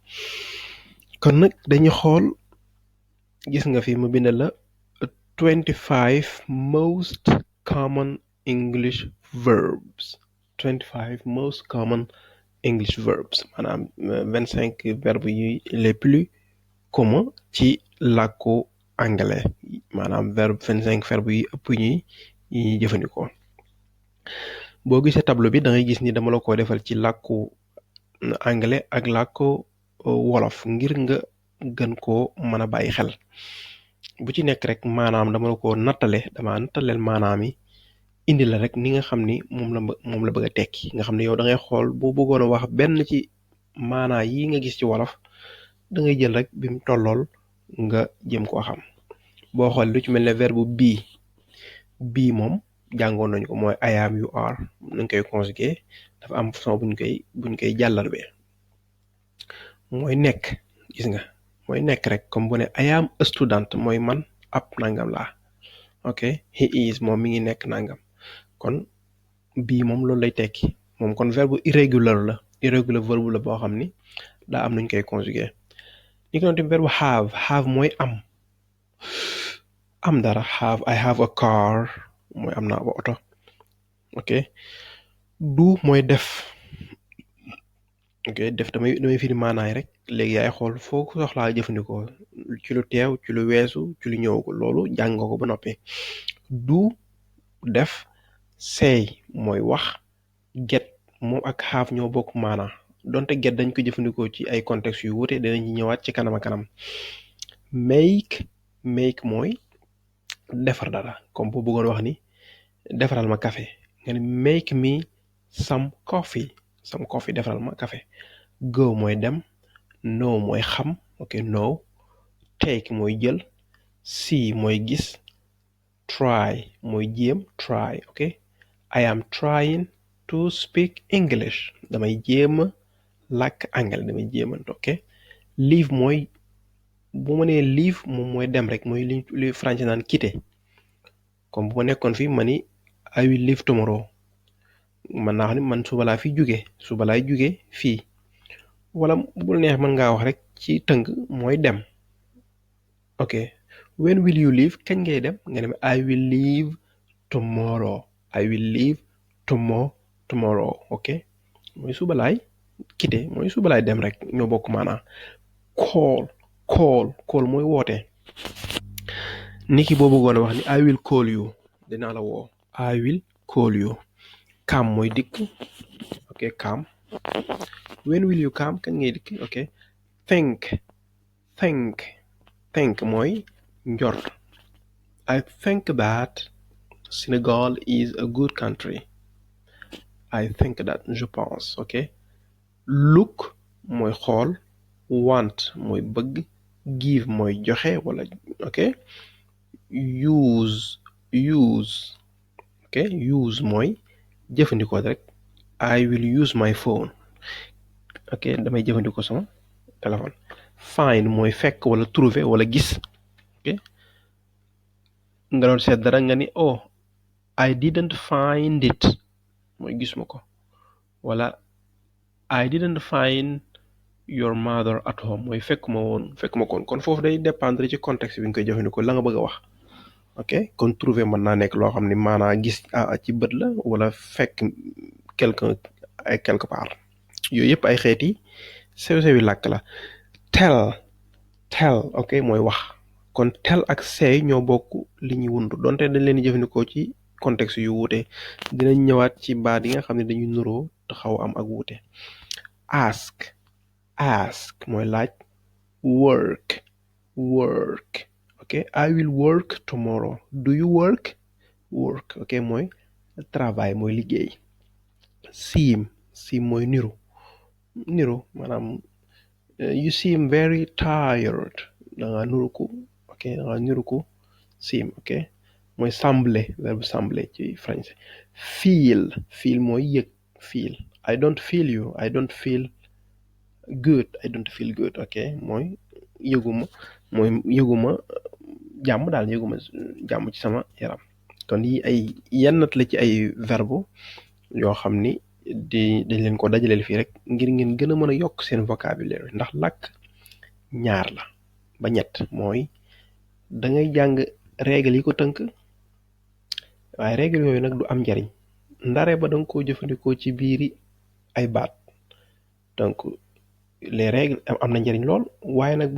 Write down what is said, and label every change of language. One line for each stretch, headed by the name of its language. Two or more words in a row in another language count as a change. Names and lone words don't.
Wolof: kon nag dañu xool gis nga fi mu bind la
English: 25 most common English verbs 25 most common English verbs
Wolof: maanaam 25 verbes yi
French: les plus communs
Wolof: ci làkku anglais maanaam 25 verbes yi ëpp ñuy jëfandikoo boo gisee tableau bi da ngay gis ni dama la ko defal ci làkku anglais ak làkku wolof ngir nga gën koo mën a bàyyi xel bu ci nekk rek maanaam dama la ko nattaleel maanaam yi indi la rek ni nga xam ni moom la bëgg a tekki nga xam ne yow da ngay xool boo bëggoon a wax benn ci maanaa yi nga gis ci wolof da ngay jël rek bi mu tollool nga jëm koo xam boo xool lu ci mel ne verbe bii moom jàngoon nañu ko mooy
English: I am you are
Wolof: nañ koy conjuguer dafa am façon buñ koy jàllarbe mooy nekk gis nga mooy nekk rek comme bu ne
English: I am a student
Wolof: mooy man ab nangam laa ok he is moom mi ngi nekk nangam kon bii moom loolu lay tekki moom kon
French: verbe irrégular
Wolof: verbe la boo xam ni daa am nuñ koy conjuguer ni ko noonu tamit verbe have mooy am dara
English: I have a car
Wolof: mooy am naa ba oto ok do mooy def ok def damay firi maanaay rek léegi yaay xool foo ko soxlaa jëfandikoo ci lu teew ci lu weesu ci lu ñëwagul loolu jàng nga ko ba noppi do def say mooy wax get moom ak have ñoo bokk maana donte get dañ ko jëfandikoo ci ay contexte yu wuute dinañ ci ñëwaat ci kanam a kanam make mooy defar dara comme boo bëggoon wax ni defaral ma café nga ne
English: make me some coffee
Wolof: defaral ma café go mooy dem know mooy xam ok know take mooy jël see mooy gis try mooy jéem try ok
English: I am trying to speak English
Wolof: damay jéema làkk anglais damay jéemant ok leave mooy bu ma nee leave moom mooy dem rek mooy li français naan quitter comme bu ma nekkoon fii ma ni
English: I will leave tomorrow
Wolof: man naa xam ne man suba laa fi suba laay jóge fii wala bul neex mën ngaa wax rek ci tënk mooy dem ok
English: when will you leave
Wolof: kañ ngay dem nga dem
English: I will leave
Wolof: tomorrow ok mooy suba laay quitter mooy suba laay dem rek ñoo bokk maanaam call mooy woote niki boo bëggoon a wax ni
English: I will call you
Wolof: dinaa la woo
English: I will call you
Wolof: come mooy dikk ok come
English: when will you come
Wolof: kañ ngay dikk ok think mooy njort
English: I think that Senegal is a good country I think that
French: je pense
Wolof: ok look mooy xool want mooy bëgg give mooy joxe wala ok use mooy jëfandikoo rek
English: I will use my phone
Wolof: ok damay jëfandikoo sama téléphone find mooy fekk wala trouver wala gis ok nga doon seet dara nga ni
English: oh I didn't find it
Wolof: mooy gisuma ko wala
English: I didn't find your mother at home
Wolof: mooy fekkuma ko woon kon foofu day dépendre ci contexte bi nga koy jëfandikoo la nga bëgg a wax ok kon trouver mën naa nekk loo xam ni maanaa gis ci bët la wala fekk quelqu'un ay
French: quelque part
Wolof: yooyu yëpp ay xeeti sew-sewi làkk la.
English: tell tell
Wolof: ok mooy wax kon tell ak say ñoo bokk li ñuy wundu donte dañ leen di jëfandikoo ci contexte yu wuute dinañ ñëwaat ci baat yi nga xam ne dañuy nuroo te xaw am ak wuute.
English: ask ask
Wolof: mooy laaj.
English: work work ok I will work tomorrow do you work work ok
Wolof: mooy travail mooy liggéey. seem seem mooy niru maanaam
English: you seem very tired
Wolof: da nga nuru ko ok da nga niru ko seem ok mooy sembler
French: verbe sembler
Wolof: ci français. feel mooy yëg feel
English: I don't feel good
Wolof: ok mooy yëguma mooy yëguma jàmm daal yëguma jàmm ci sama yaram kon yi ay yennat la ci ay verbe yoo xam ni dañ leen ko dajaleel fii rek ngir ngeen gën a mën a yokk seen vocabulaire ndax làkk ñaar la ba ñett mooy da ngay jàng règle yi ko tënk waaye règle yooyu nag du am njariñ ndare ba danga ko jëfandikoo ci biiri ay baat
French: donc les règles
Wolof: am na njariñ lool waaye nag bu